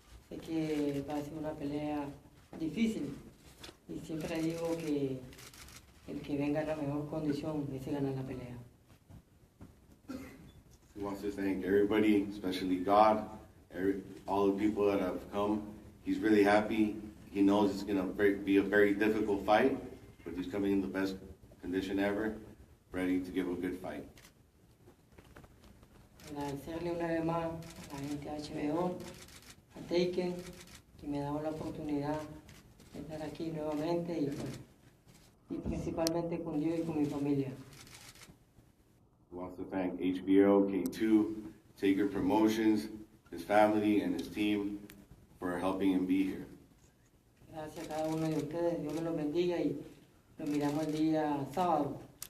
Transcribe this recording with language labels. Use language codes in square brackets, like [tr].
[es] Sé que va a ser una pelea difícil y siempre digo que el que venga en la mejor condición, ese gana la pelea. [en] He wants to thank everybody, especially God, all the people that have come. He's really happy. He knows it's going to be a very difficult fight, but he's coming in the best condition ever, ready to give a good fight. [es] Agradecerle una vez más a la gente de HBO, a Taken, que me ha dado la oportunidad de estar aquí nuevamente y principalmente con Dios y con mi familia. [en] He wants to thank HBO, K2, Taker Promotions, his family, and his team for helping him be here. [es] Gracias a cada uno de ustedes, Dios me los bendiga y nos miramos el día sábado.